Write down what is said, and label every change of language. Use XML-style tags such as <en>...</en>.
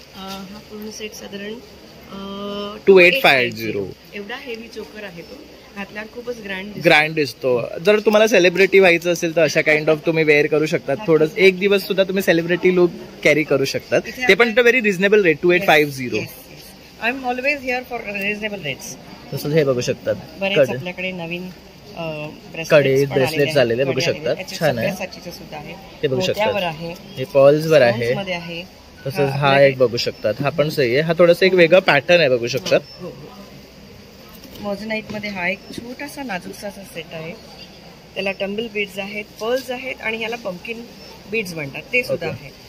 <mr>हा पूर्ण सेट साधारण 2850. एवढा हेवी चोकर आहे तो. घातल्यावर खूपच ग्रँड दिसतो. जर तुम्हाला सेलिब्रिटी व्हायचं असेल तर अशा काइंड ऑफ तुम्ही वेअर करू शकतात. थोडं एक दिवस सुद्धा तुम्ही सेलिब्रिटी लुक कॅरी करू शकतात. ते पण very reasonable rate, 2850.</mr> <en>I am always here for reasonable rates.</en> <mr>तसंच हे बघू शकतात. बरेच आपल्याकडे नवीन कडे ब्रेसलेट्स आलेले बघू शकतात. छान आहे. हे बघू शकतात. हे पर्ल्स वर आहे. तसंच हा एक बघू शकतात. हा पण सही आहे. हा थोडासा एक वेगळा पॅटर्न आहे बघू शकतात. मोझोनाईट मध्ये हा एक छोटासा नाजूकसा सेट आहे. त्याला टंबल बीड्स आहेत, पर्ल्स आहेत आणि ह्याला पंपकिन बीड्स म्हणतात, ते सुद्धा आहे.</mr>